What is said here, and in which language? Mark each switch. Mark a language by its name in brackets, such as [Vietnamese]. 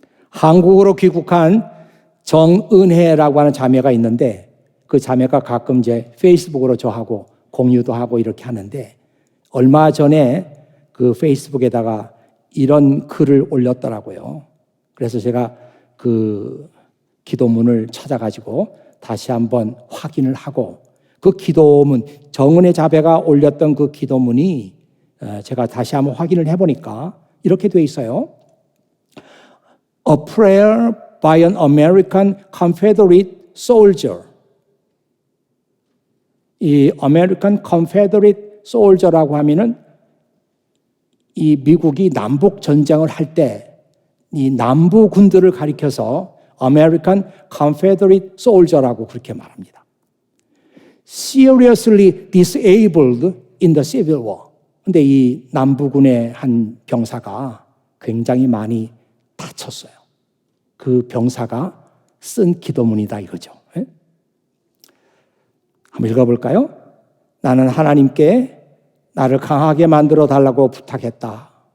[Korean] 한국으로 귀국한 정은혜라고 하는 자매가 있는데 그 자매가 가끔 이제 페이스북으로 저하고 공유도 하고 이렇게 하는데 얼마 전에 그 페이스북에다가 이런 글을 올렸더라고요. 그래서 제가 그 기도문을 찾아가지고 다시 한번 확인을 하고 그 기도문, 정은혜 자매가 올렸던 그 기도문이 제가 다시 한번 확인을 해보니까 이렇게 돼 있어요. [English] A prayer by an American Confederate soldier. [Korean] 이 American Confederate soldier라고 하면은 이 미국이 남북 전쟁을 할 때 이 남부 군들을 가리켜서 American Confederate soldier라고 그렇게 말합니다. [English] Seriously disabled in the Civil War. [Korean] 근데 이 남부군의 한 병사가 굉장히 많이 다쳤어요. 그 병사가 쓴 기도문이다 이거죠. 네? 한번 읽어볼까요? 나는 하나님께 나를 강하게 만들어 달라고 부탁했다.